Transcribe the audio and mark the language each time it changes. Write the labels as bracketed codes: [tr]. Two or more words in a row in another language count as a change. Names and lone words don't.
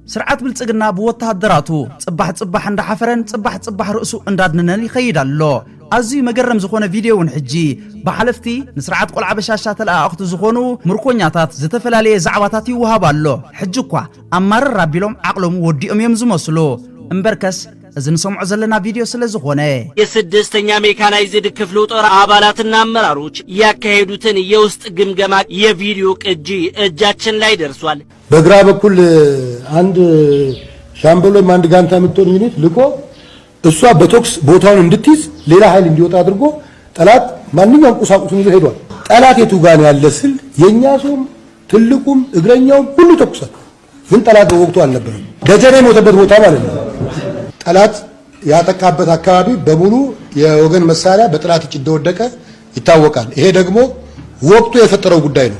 [ti] ስርዓት ብልጽግና ብወታደራቱ ጽባሕ እንዳሓፈረን ጽባሕ ርእሱ እንዳድነን ይኸይድ ኣሎ ኣዝዩ መገረም ዝኾነ ቪድዮውን ሕጂ ብሓለፍቲ ንስርዓት ቆልዓ በሻሻ ተለኣኽቱ ዝኾኑ ምርኮኛታት ዝተፈላለየ ዛዕባታት ይወሃብ ኣሎ ሕጂ እኳ ኣማረር ኣቢሎም ዓቕሎም ወዲኦም እዮም ዝመስሉ እምበርከስ እዚ ንሰምዖ ዘለና ቪዲዮ ስለ ዝኾነ [am] የስድስተኛ ሜካናይዝድ ክፍለ ጦር አባላትና አመራሮች ያካሄዱትን የውስጥ ግምገማ የቪዲዮ ቅጂ እጃችን ላይ ደርሷል። በግራ በኩል አንድ ሻምበል ወይም አንድ ጋንታ የምትሆን ዩኒት ልቆ እሷ በቶክስ ቦታውን እንድትይዝ ሌላ ኃይል እንዲወጣ አድርጎ ጠላት ማንኛውም ቁሳቁሱን ይዞ ሄዷል። ጠላት የቱ ጋር ያለ ስል የኛ ሰውም ትልቁም እግረኛውም ሁሉ ተኩሷል። ግን ጠላት በወቅቱ አልነበረም። ደጀኔ የሞተበት ቦታ ማለት ነው። ጠላት ያጠቃበት አካባቢ በሙሉ የወገን መሳሪያ በጠላት እጅ እንደወደቀ ይታወቃል። ይሄ ደግሞ ወቅቱ የፈጠረው ጉዳይ ነው።